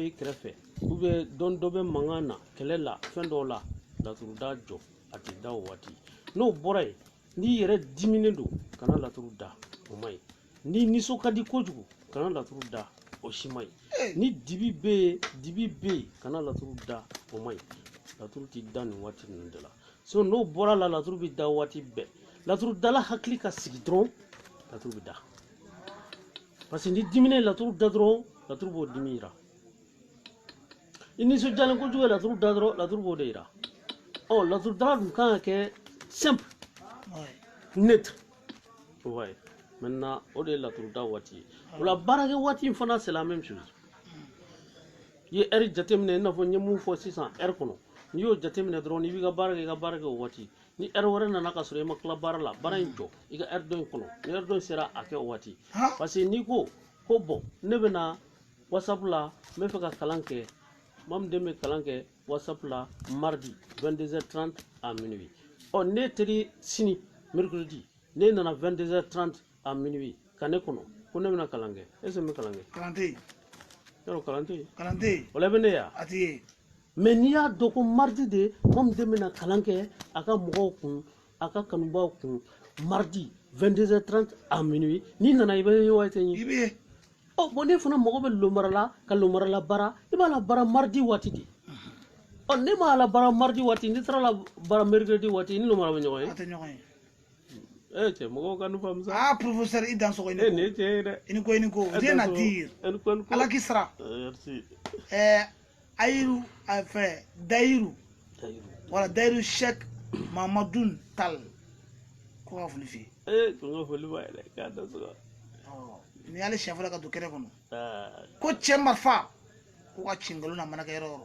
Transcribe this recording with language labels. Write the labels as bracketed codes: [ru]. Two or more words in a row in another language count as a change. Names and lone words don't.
[bm] i kɛrɛfɛ dɔn dɔ bɛ mankan na kɛlɛ la fɛn dɔw la laturu da jɔ a tɛ da o waati n'o bɔra yen n'i yɛrɛ diminen don kana laturu da o man ɲi ni nisɔn ka di kojugu kana laturu da o si man ɲi ni dibi bɛ yen kana laturu da o man ɲi laturu ti da nin waati ninnu de la so n'o bɔra la laturu bɛ da waati bɛɛ laturu dala hakili ka sigi dɔrɔn laturu bɛ da [fr] parce que [bm] ni diminen laturu da dɔrɔn laturu b'o dimi yira i nisɔndiyalen kojugu ye laturu da dɔrɔn laturu b'o de yira laturu dala dun kan ka kɛ [fr] simple neutre ouais maintenant [bm] o de ye laturu da waati ye o la baarakɛ waati in fana [fr] c'est la même chose [bm] i ye heure jateminɛ i n'a fɔ n ye mun fɔ sisan heure kɔnɔ n'i y'o jateminɛ dɔrɔn n'i b'i ka baara kɛ i ka baara kɛ o waati ni heure wɛrɛ nana ka sɔrɔ i ma tila baara la baara in jɔ i ka heure dɔ in kɔnɔ ni heure dɔ in sera a kɛ o waati [fr] parce que [bm] n'i ko bon ne bɛna whatsapp la n bɛ fɛ ka kalan kɛ maa min den bɛ kalan kɛ whatsapp la [fr] mardi 22h30 à minuit [bm] ne teri sini mercredi ne nana [fr] 22h30 à minuit [bm] ka ne kɔnɔ ko ne bɛna kalan kɛ [fr] est ce que [bm] n bɛ kalan kɛ kalan tɛ yen yɔrɔ kalan tɛ yen kalan tɛ yen o la i bɛ ne ye wa a tɛ yen mais n'i y'a dɔn ko mardi de comme den bɛna kalan kɛ a ka mɔgɔw kun a ka kanubaw kun [fr] mardi 22h30 à minuit [bm] n'i nana i bɛ ye waati i bɛ ye ɔ bon ne fana mago bɛ lomara la ka lomara la baara i b'a la baara mardi waati de ɔ ne m'a la baara mardi waati ne taara la baara mercredi waati ni lomara bɛ ɲɔgɔn ye a tɛ ɲɔgɔn ye cɛ mɔgɔw ka nin faamu sa ah professeur i dan sɔgɔ nin ye tiɲɛ ye dɛ i ni ko [fr] rien à dire [bm] ala k'i sara merci ayiru fɛ dayiru wala dayiru Sheikh Mamadou Tall ko ka foli f'i ye ko n ka foli b'a ye dɛ k'a da sɔgɔ ni y'ale siɲɛ fɔlɔ ka don kɛnɛ kɔnɔ ko cɛ marifa ko ka ci nkalon na manakɛ yɔrɔ yɔrɔ